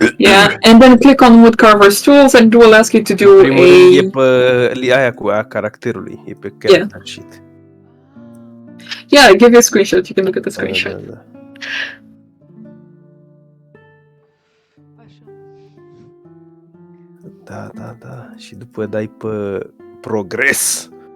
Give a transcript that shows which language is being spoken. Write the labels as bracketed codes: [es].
[en] Yeah, and then click on woodcarver's tools, and it will ask you to do [ro] e pe aia cu a caracterului, e pe character sheet. [en] Yeah, I give you a screenshot. You can look at the screenshot. [ro] Da. Și după dai pe progres.